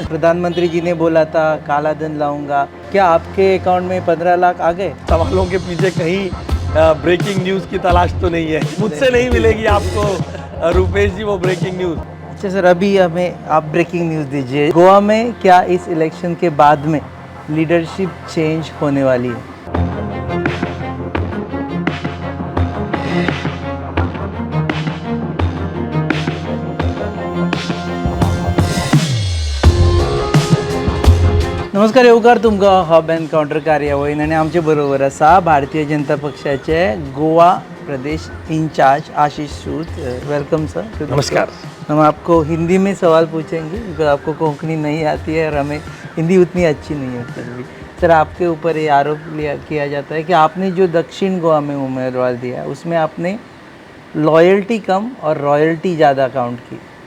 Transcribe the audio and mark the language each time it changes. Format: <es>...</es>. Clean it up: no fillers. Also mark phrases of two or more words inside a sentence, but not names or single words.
<hi>प्रधानमंत्री जी ने बोला था काला धन लाऊंगा, क्या आपके अकाउंट में 15 लाख आ गए? सवालों के पीछे कहीं</hi> <en>breaking news</en> <hi>की तलाश तो नहीं है। मुझसे नहीं मिलेगी आपको रुपेश जी वो</hi> <en>breaking news.</en> <hi>अच्छा सर, अभी हमें आप</hi> <en>breaking news</en> <hi>दीजिए। गोवा में क्या इस इलेक्शन के बाद में</hi> <en>leadership change</en> <hi>होने वाली है?</hi> <kok>नमस्कार, येवकार तुमकां हब एनकाउंटर कार्यावळीन आनी आमचे बरोबर आसा भारतीय जनता पक्षाचे गोवा प्रदेश इंचार्ज आशीष सूद।</kok> <en>welcome sir.</en> <hi>नमस्कार। हम आपको हिंदी में सवाल पूछेंगे क्योंकि आपको कोंकणी नहीं आती है और हमें हिंदी उतनी अच्छी नहीं है फिर भी। सर, आपके ऊपर ये आरोप किया जाता है कि आपने जो दक्षिण गोवा में उम्मीदवार दिया उसमें आपने लॉयल्टी कम और रॉयल्टी ज़्यादा काउंट की।</hi>